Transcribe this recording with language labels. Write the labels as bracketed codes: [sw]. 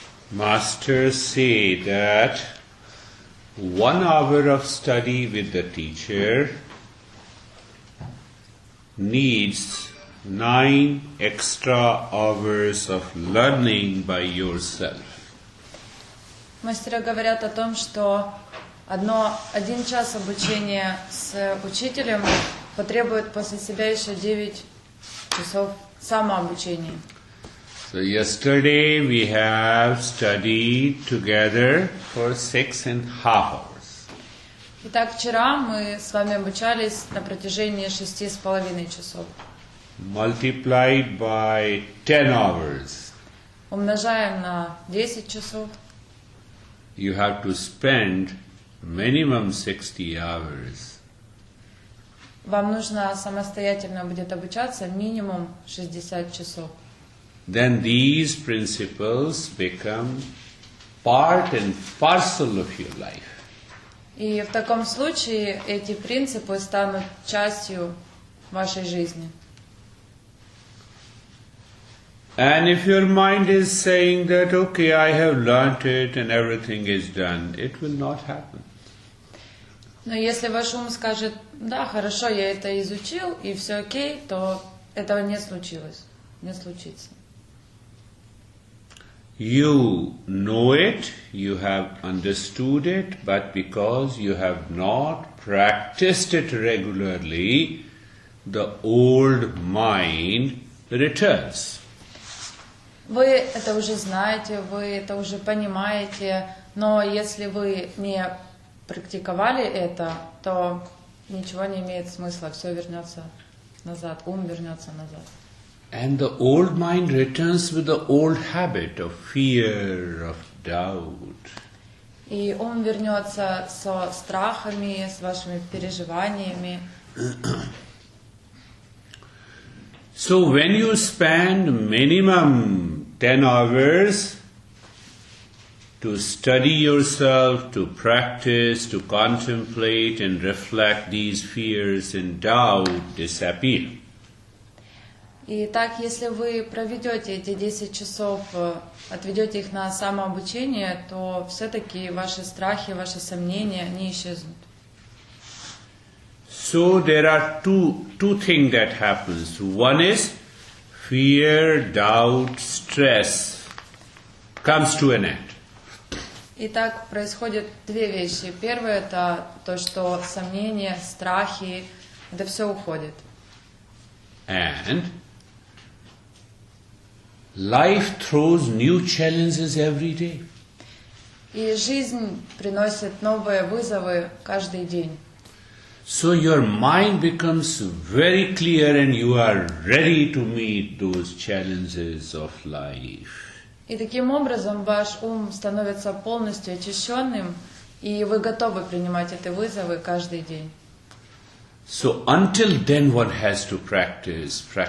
[en] Masters say that 1 hour of study with the teacher needs 9 extra hours of learning by yourself. [ru] Мастера говорят о том, что 1 час обучения с учителем потребует после себя еще 9 часов самообучения. [en] So yesterday we have studied together for 6.5 hours. [ru] Итак, вчера мы с вами обучались на протяжении 6,5 часов. [en] Multiplied by 10 hours. [ru] Умножаем на 10 часов. [en] You have to spend minimum 60 hours. [ru] Вам нужно самостоятельно будет обучаться минимум 60 часов. [en] Then these principles become part and parcel of your life. [ru] И в таком случае эти принципы станут частью вашей жизни. [en] And if your mind is saying that, okay, I have learnt it and everything is done, it will not happen. [ru] Но если ваш ум скажет, да, хорошо, я это изучил, и все окей, то этого не случилось, не случится. [en] You know it, you have understood it, but because you have not practiced it regularly, the old mind returns. [ru] Вы это уже знаете, вы это уже понимаете, но если вы не практиковали это, то ничего не имеет смысла, все вернется назад, ум вернется назад. [en] And the old mind returns with the old habit of fear, of doubt. [ru] И ум вернется со страхами, с вашими переживаниями. [en] So when you spend minimum 10 hours to study yourself, to practice, to contemplate and reflect, these fears and doubt disappear. [ru] И так, если вы проведете эти 10 часов, отведете их на самообучение, то все-таки ваши страхи, ваши сомнения, они исчезнут. [en] So there are two things that happens. One is fear, doubt, stress comes to an end. [ru] Итак, происходят две вещи. Первое – это то, что сомнения, страхи, это все уходит. [en] And life throws new challenges every day. [ru] И жизнь приносит новые вызовы каждый день. [en] So your mind becomes very clear and you are ready to meet those challenges of life. [ru] И таким образом ваш ум становится полностью очищенным, и вы готовы принимать эти вызовы каждый день. [en] So until then one has to practice.